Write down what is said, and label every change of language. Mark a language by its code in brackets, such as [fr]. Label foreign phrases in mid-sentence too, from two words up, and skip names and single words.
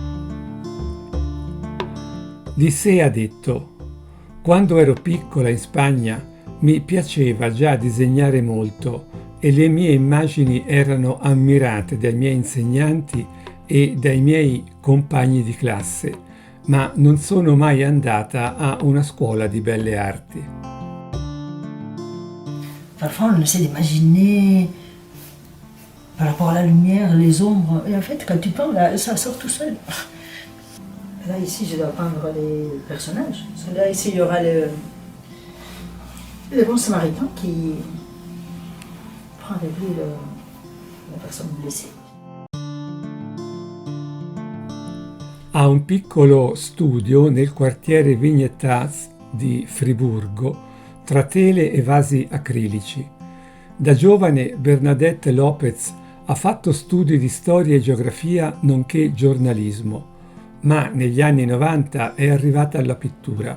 [it] Di sé ha detto: «Quando ero piccola in Spagna mi piaceva già disegnare molto e le mie immagini erano ammirate dai miei insegnanti e dai miei compagni di classe, ma non sono mai andata a una scuola di belle arti». [fr] Parfois on essaie d'imaginer par rapport à la lumière, les ombres, et en fait quand tu peins, là, ça sort tout seul. Là ici je dois peindre les personnages. Là ici il y aura le bon samaritain qui prend avec lui la personne blessée. [it] Ha un piccolo studio nel quartiere Vignetas di Friburgo, tra tele e vasi acrilici. Da giovane Bernadette López ha fatto studi di storia e geografia nonché giornalismo, ma negli anni 90 è arrivata alla pittura.